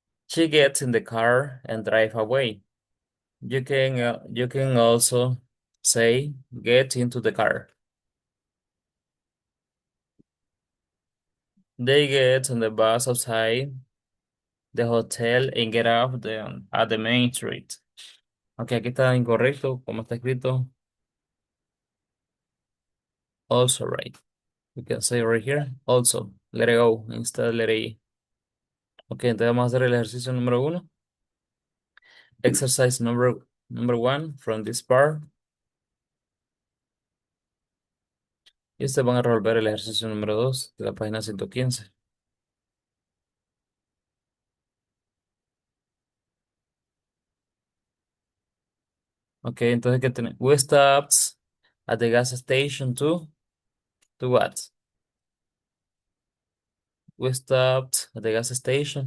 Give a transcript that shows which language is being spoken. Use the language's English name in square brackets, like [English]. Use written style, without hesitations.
[English] She gets in the car and drive away. You can also say get into the car. They get on the bus outside the hotel and get off at the main street. [Spanish] Ok, aquí está incorrecto, como está escrito. [English] Also right. You can say right here. Also, let it go instead of let it E. [Spanish] Ok, entonces vamos a hacer el ejercicio número uno. [English] Exercise number one from this part. [Spanish] Y ustedes van a resolver el ejercicio número 2 de la página 115. Ok, entonces, ¿qué tenemos? [English] We stopped at the gas station to what? We stopped at the gas station.